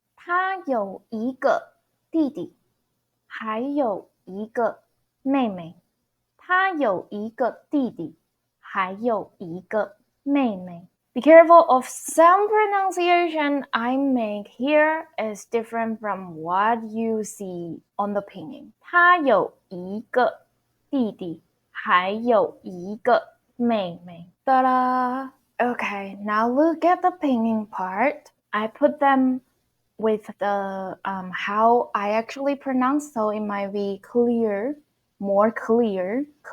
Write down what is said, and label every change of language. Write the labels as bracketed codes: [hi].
[zh] 他有一个弟弟，还有一个妹妹。他有一个弟弟，还有一个妹妹。 [en] Be careful of some pronunciation I make here is different from what you see on the pinyin. [zh] 他有一个弟弟，还有一个妹妹。 [en] Ta-da! Okay, now look at the pinyin part. I put them with the how I actually pronounce, so it might be clear, more clearer.